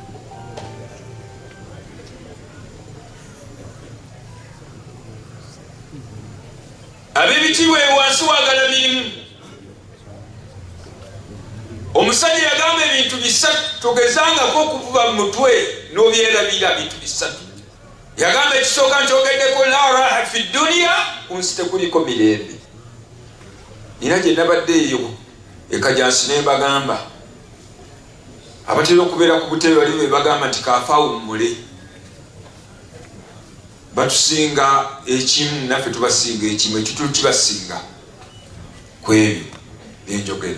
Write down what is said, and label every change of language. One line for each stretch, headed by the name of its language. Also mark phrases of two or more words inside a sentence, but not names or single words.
Ganda: Ab'ebitiibwa wansi waagala mirimu. Omusajja yagamba ebintu 3, togezangako okuvuba mu mutwe n'obyerabira bintu 3. Yagamba ekisooka nkyogeddeko,
Arabic: لا راحة في الدنيا,
Ganda: ku nsi tekuliko mirembe. Era gye nabadde eyo ekajansi ne bagamba, abatera okubeera ku butebe bali be bagamba nti kaafawummule. Batusinga ekimu, naffe tubasinga ekimu, ekitulu kibasinga ku ebyo byenjogera.